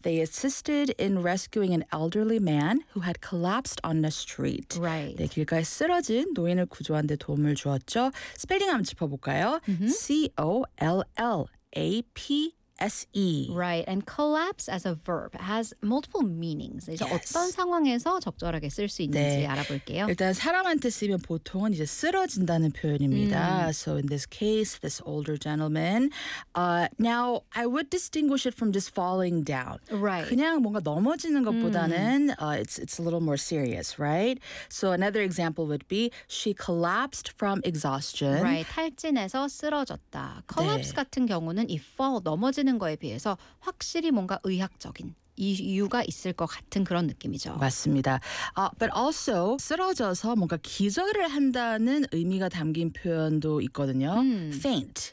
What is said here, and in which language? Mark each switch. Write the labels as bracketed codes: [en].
[en] they assisted in rescuing an elderly man who had collapsed on the street. Right. [ko] 네, 길가에 쓰러진 노인을 구조한 데 도움을 주었죠. 스펠링 한번 짚어볼까요? [en] Mm-hmm. C-O-L-L-A-P-S-E. Right, and collapse as a verb has multiple meanings. [ko] 이제 [en] yes. [ko] 어떤 상황에서 적절하게 쓸 수 있는지 네. 알아볼게요. 일단 사람한테 쓰면 보통은 이제 쓰러진다는 표현입니다. [en] So in this case, this older gentleman. Now, I would distinguish it from just falling down. Right. [ko] 그냥 뭔가 넘어지는 것보다는 [en] it's a little more serious, right? So another example would be she collapsed from exhaustion. [ko] Right, 탈진해서 쓰러졌다. Collapse 네. 같은 경우는 이 fall, 넘어지는 는 거에 비해서 확실히 뭔가 의학적인 이유가 있을 것 같은 그런 느낌이죠. 맞습니다. [en] But also [ko] 쓰러져서 뭔가 기절을 한다는 의미가 담긴 표현도 있거든요. Faint.